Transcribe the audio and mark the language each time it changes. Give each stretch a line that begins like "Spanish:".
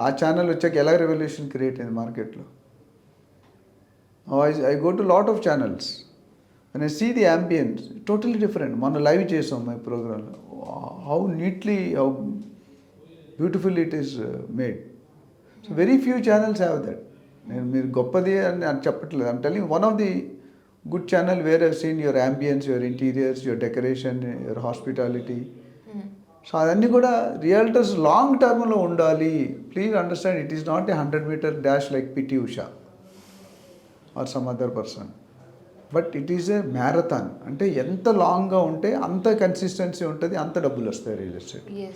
Telugu: ఆ ఛానల్ వచ్చాక ఎలా రెవల్యూషన్ క్రియేట్ అయింది మార్కెట్లో.
English: I go to lot of channels and I see the ambience totally different.
Telugu: మనం లైవ్ చేసాం మా ప్రోగ్రాంలో,
English: How neatly, how beautiful it is made. So very few channels have that.
Telugu: నేను మీరు గొప్పది అని చెప్పట్లేదు,
English: I'm telling one of the good channel where I've seen your ambience, your interiors, your decoration, your hospitality.
Telugu: So అవన్నీ కూడా realtors long టర్మ్లో ఉండాలి.
English: Please understand, it is not a 100-meter dash like P T Usha or some other person, but it is a marathon.
Telugu: అంటే ఎంత లాంగ్గా ఉంటే అంత consistency ఉంటుంది, అంత డబ్బులు వస్తాయి రియల్ ఎస్టేట్.